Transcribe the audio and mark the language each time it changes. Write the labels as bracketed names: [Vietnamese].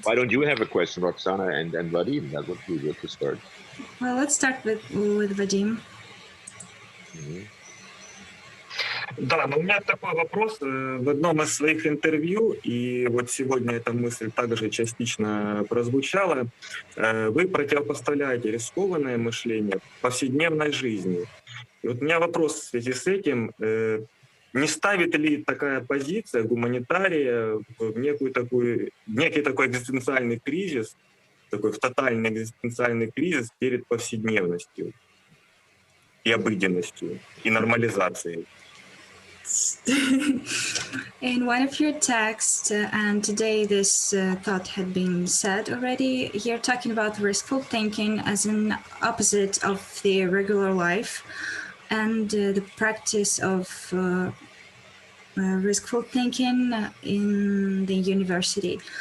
[English] Why don't you have a question, Roxana and Vadim? That would be good to start. Well, let's start with Vadim. [Russian] Да, но у меня такой вопрос. В одном из своих интервью, и вот сегодня эта мысль также частично прозвучала, вы противопоставляете рискованное мышление повседневной жизни. И вот у меня вопрос в связи с этим. Не ставит ли такая позиция гуманитария в некий такой экзистенциальный кризис, такой тотальный экзистенциальный кризис перед повседневностью и обыденностью, и нормализацией? [English] In one of your texts, and today this thought had been said already, you're talking about riskful thinking as an opposite of the regular life and the practice of riskful thinking in the university.